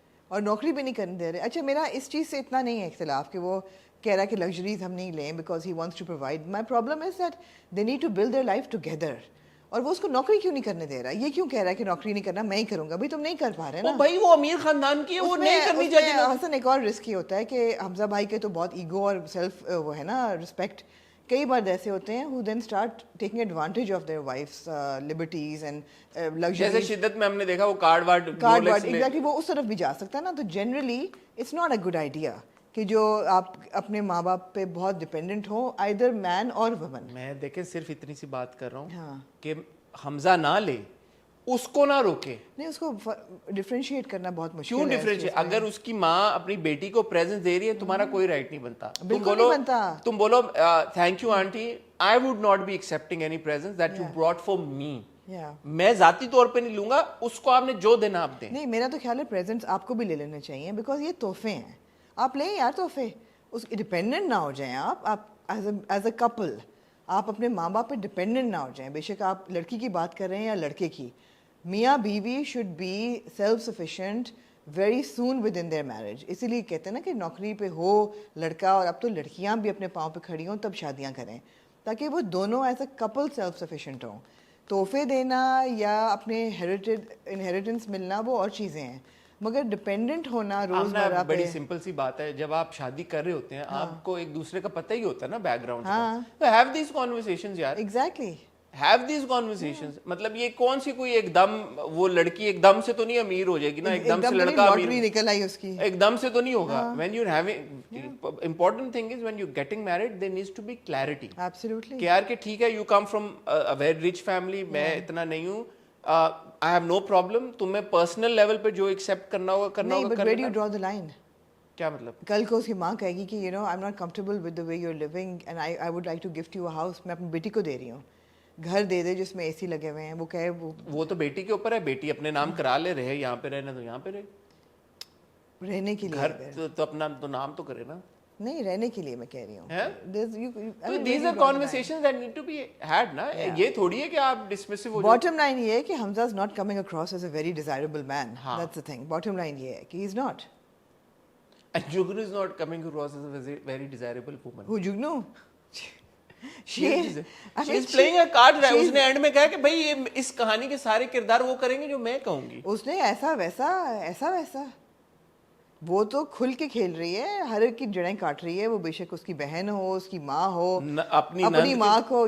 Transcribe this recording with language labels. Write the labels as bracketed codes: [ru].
[ur] اور نوکری بھی نہیں کرنے دے رہے. اچھا میرا اس چیز سے اتنا نہیں ہے اختلاف کہ وہ کہہ رہا ہے کہ لگژریز ہم نہیں لیں [en] Because he wants to provide. My problem is that they need to build their life together. [ur] اور وہ اس کو نوکری کیوں نہیں کرنے دے رہا؟ یہ کیوں کہہ رہا ہے کہ نوکری نہیں کرنا میں ہی کروں گا؟ بھائی تم نہیں کر پا رہے نا. بھائی وہ امیر خاندان کی ہے, وہ نہیں کرنی چاہیے. حسن ایک اور رسک یہ ہوتا ہے کہ حمزہ بھائی کے تو بہت ایگو اور سیلف وہ ہے نا رسپیکٹ. کئی بار ایسے ہوتے ہیں [en] who then start taking advantage of their wives liberties and luxuries. [ur] جیسے شدت میں ہم نے دیکھا وہ کارڈ وارڈ ایگزیکٹلی وہ اس طرف بھی جا سکتا ہے نا. تو generally [en] it's not a good idea [ur] کہ جو آپ اپنے ماں باپ پہ بہت ڈپینڈنٹ ہوں either مین اور وومن. میں دیکھیں صرف اتنی سی بات کر رہا ہوں ہاں کہ حمزہ نہ لے, اس کو نہ روکے. نہیں اس کو ڈفرینشیٹ کرنا بہت مشکل کیوں ڈفرینشیٹ؟ اگر اس کی ماں اپنی بیٹی کو پریزنس دے رہی ہے تمہارا کوئی رائٹ نہیں بنتا. تم بولو [en] Thank you aunty, I would not be accepting any presents that you brought for me. [ur] میں ذاتی طور پہ نہیں لوں گا, اس کو آپ نے جو دینا آپ دیں. نہیں میرا تو خیال ہے پریزنٹس آپ کو بھی لے لینے چاہیے بیکاز یہ تحفے ہیں. آپ لیں یار تحفے, اس ڈپینڈنٹ نہ ہو جائیں. آپ ایز اے کپل آپ اپنے ماں باپ پہ ڈپینڈنٹ نہ ہو جائیں. بے شک آپ لڑکی کی بات کر رہے ہیں یا لڑکے کی. میاں بیوی [en] Should be self sufficient very soon within their marriage. [ur] اسی لیے کہتے ہیں نا کہ نوکری پہ ہو لڑکا اور اب تو لڑکیاں بھی اپنے پاؤں پہ کھڑی ہوں تب شادیاں کریں تاکہ وہ دونوں as a Kapil self sufficient ہوں. تحفے دینا یا اپنے انہیریٹنس ملنا وہ اور چیزیں ہیں, مگر ڈپینڈنٹ ہونا روزمرہ پہ. بڑی سمپل سی بات ہے, جب آپ شادی کر رہے ہوتے ہیں آپ کو ایک دوسرے کا پتہ ہی ہوتا ہے نا بیک گراؤنڈ کا. [en] Have these conversations یار. Exactly have these conversations. [ur] مطلب یہ کون سی کوئی ایک دم وہ لڑکی ایک دم سے تو نہیں امیر ہو جائے گی نا, ایک دم سے لڑکا امیر نکل آئی اس کی ایک دم سے تو نہیں ہوگا. [en] when you're having important thing is when you're getting married there needs to be clarity. Absolutely. [ur] کہ یار کہ ٹھیک ہے [en] you come from a very rich family, [ur] میں اتنا نہیں ہوں, [en] I have no problem. [ur] تمہیں پرسنل لیول پہ جو ایکسیپٹ کرنا ہوگا کرنا ہوگا. [en] But where do you draw the line? [ur] کیا مطلب؟ کل کو اس کی ماں کہے گی کہ [en] I'm not comfortable with the way you're living and I would like to gift you a house. [ur] میں اپنی بیٹی کو دے رہی ہوں گھر دے دے جس میں اے سی لگے ہوئے ہیں. وہ کہے وہ تو بیٹی کے اوپر ہے, بیٹی اپنے نام کرا لے, رہے یہاں پہ رہنا تو یہاں پہ رہے, رہنے کے لیے گھر تو اپنا تو نام تو کرے نا. نہیں رہنے کے لیے میں کہہ رہی ہوں. [en] These are conversations that need to be had نا. [ur] یہ تھوڑی ہے کہ آپ dismissive ہو جائیں. [en] Bottom line [ur] یہ ہے کہ [en] Hamza is not coming across as a very desirable man. That's the thing. Bottom line [ur] یہ ہے کہ [en] he is not. And Jugnu is not coming across as a very desirable woman. Who Jugnu? She is playing a card. [ur] اس نے and میں کہا کہ بھائی یہ اس کہانی کے سارے کردار وہ کریں گے جو میں کہوں گی. اس نے ایسا ویسا وہ تو کھل کے کھیل رہی ہے, ہر ایک کی جڑیں کاٹ رہی ہے. وہ بے شک اس کی بہن ہو, اس کی ماں ہو, اپنی ماں کو.